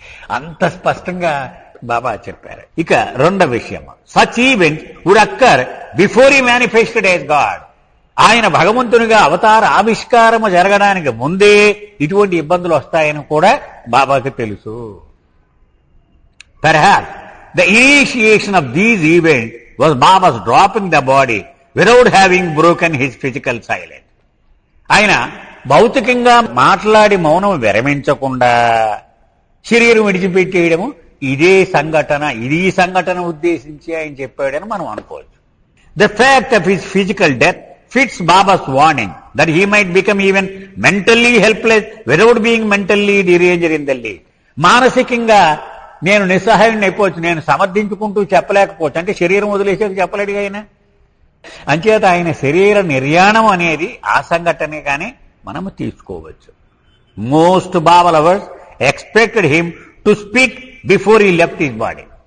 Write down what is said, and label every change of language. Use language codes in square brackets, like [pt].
[te] అంత స్పష్టంగా బాబా చెప్పారు. ఇక రెండో విషయం, [en] Such events would occur before he manifested as God. [te] ఆయన భగవంతునిగా అవతార ఆవిష్కారము జరగడానికి ముందే ఇటువంటి ఇబ్బందులు వస్తాయని కూడా బాబాకి తెలుసు. [en] Perhaps the initiation of these events was Baba's dropping the body without having broken his physical silence. [te] ఆయన భౌతికంగా మాట్లాడి మౌనం విరమించకుండా శరీరం విడిచిపెట్టేయడము ఇదే సంఘటన, ఇది సంఘటన ఉద్దేశించి ఆయన చెప్పాడని మనం అనుకోవచ్చు. [en] The fact of his physical death fits Baba's warning that he might become even mentally helpless without being mentally deranged in the least. [te] మానసికంగా నేను నిస్సహాయుడిని అయిపోవచ్చు, నేను సమర్థించుకుంటూ చెప్పలేకపోవచ్చు. అంటే శరీరం వదిలేసేది చెప్పలేడు ఆయన. అంచేత ఆయన శరీర నిర్యాణం అనేది ఆ సంఘటనే కానీ మనము తీసుకోవచ్చు. [en] Most Baba lovers expected him to speak before he left his body.